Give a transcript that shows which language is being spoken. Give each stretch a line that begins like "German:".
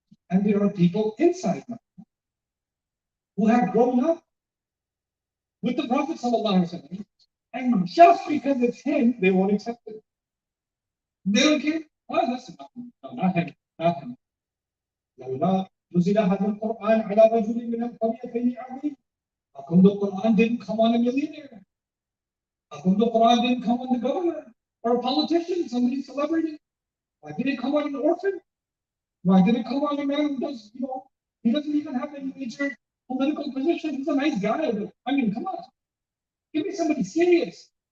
English: And there are people inside Makkah who have grown up with the Prophet ﷺ, and just because it's him, they won't accept it. They don't care. Oh, listen, no, not him, not him.
Arabic: لولا نزل هذا القرآن على رجل من القريتين عظيم.
English: How come the Quran didn't come on a millionaire? How come the Quran didn't come on the governor or a politician, somebody celebrity? Why did it come on an orphan? Why did it come on a man who does, he doesn't even have any major political position? He's a nice guy, but I mean, come on. Give me somebody serious.